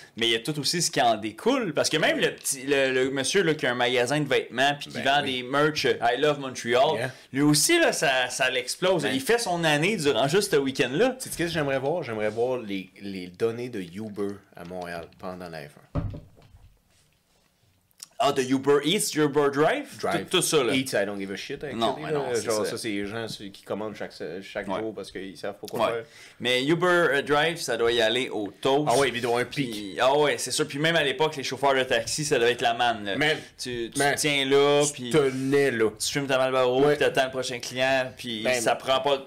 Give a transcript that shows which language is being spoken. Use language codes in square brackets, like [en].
[fr] Mais il y a tout aussi ce qui en découle. Parce que même le monsieur là, qui a un magasin de vêtements puis qui vend des merch I Love Montreal, lui aussi, là, ça l'explose. Il fait son année durant juste ce week-end-là. Tu sais ce que j'aimerais voir? J'aimerais voir les données de Uber à Montréal pendant la F1. Ah, de Uber Eats, Uber Drive? Tout ça, là. [en] Eats, I don't give a shit. [fr] Non, genre, ça, c'est les gens qui commandent chaque jour parce qu'ils savent pas quoi faire. Mais Uber Drive, ça doit y aller au toast. Ah ouais, il doit y avoir un pic. Ah ouais, c'est sûr. Puis même à l'époque, les chauffeurs de taxi, ça devait être la manne. Là. Tu tiens là, puis tu tenais là. Tu fumes ta Marlboro, puis t'attends le prochain client, puis ça prend pas...